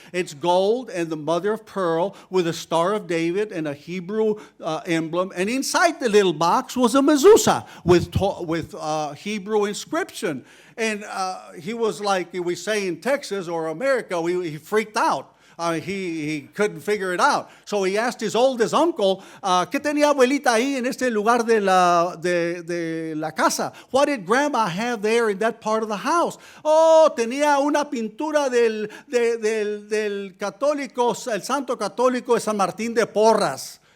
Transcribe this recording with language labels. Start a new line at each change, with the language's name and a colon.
English: It's gold and the mother of pearl with a Star of David and a Hebrew emblem. And inside the little box was a mezuzah with Hebrew inscription. And he was like we say in Texas or America, he freaked out. He couldn't figure it out. So he asked his oldest uncle,
Spanish: ¿qué tenía abuelita ahí en este lugar de la casa?
English: What did grandma have there in that part of the house?
Spanish: Oh, tenía una pintura del católico, el santo católico de San Martín de Porras.